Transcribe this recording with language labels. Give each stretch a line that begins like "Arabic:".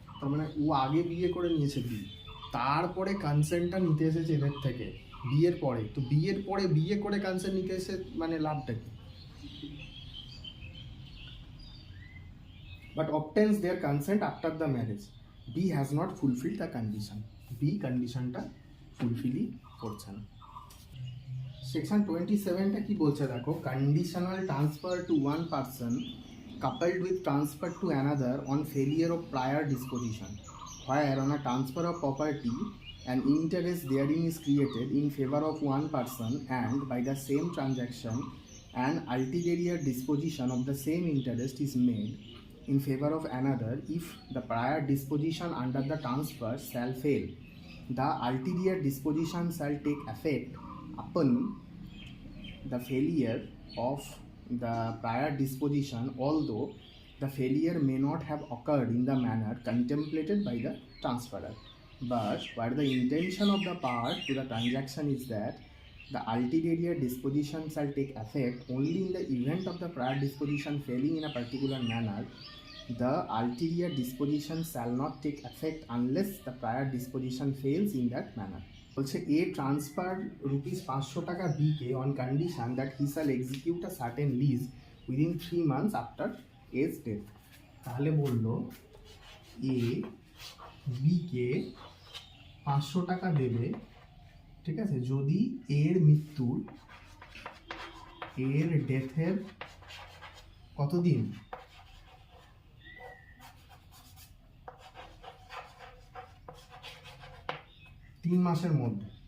Bangla: তার মানে ও আগে বিয়ে করে নিয়েছে বি, তারপরে কনসেন্টটা নিতে এসেছে এদের থেকে বিয়ের পরে। তো বিয়ের পরে বিয়ে করে কনসেন্ট নিতে এসে মানে লাভটা কি?
English: But obtains their consent after the marriage, B has not fulfil the condition.
Bangla: B কন্ডিশনটা ফুলফিলই করছে না।
English: section 27টা
Bangla: কি বলছে দেখো,
English: Conditional transfer to one person coupled with transfer to another on failure of prior disposition, where on a transfer of property an interest therein is created in favor of one person, and by the same transaction an ulterior disposition of the same interest is made in favor of another. If the prior disposition under the transfer shall fail, the ulterior disposition shall take effect upon the failure of the prior disposition, although the failure may not have occurred in the manner contemplated by the transferor, but where the intention of the part to the transaction is that the ulterior disposition shall take effect only in the event of the prior disposition failing in a particular manner, the ulterior disposition shall not take effect unless the prior disposition fails in that manner.
Bangla: বলছে
English: A transfer ₹500 টাকা B কে on condition that he shall execute a certain lease within 3 months after A's death.
Bangla: তাহলে বললো A B কে 500 টাকা দেবে, ঠিক আছে, যদি এর মৃত্যুর, এর ডেথের কতদিন, 3 মাসের মধ্যে।